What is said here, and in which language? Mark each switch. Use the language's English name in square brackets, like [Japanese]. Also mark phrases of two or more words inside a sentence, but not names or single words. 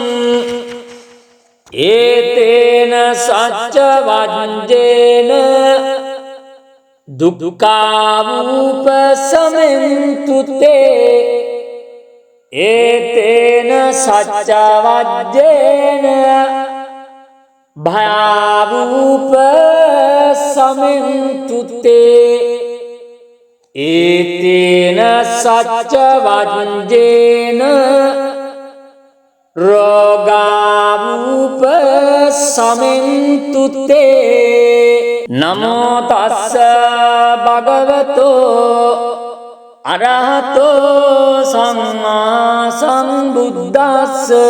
[Pali] ඒතේන සච්ච වජ්ජේන දුක්ඛාවූප සමෙන්තු තේ ඒතේන සච්ච වජ්ජේන භයාවූප සමෙන්තු තේ ඒතේන සච්ච වජ්ජේන රෝගාවූප සමෙන්තු තේ. නමෝ තස්ස භගවතෝ අරහතෝ සම්මා සම්බුද්දස්ස.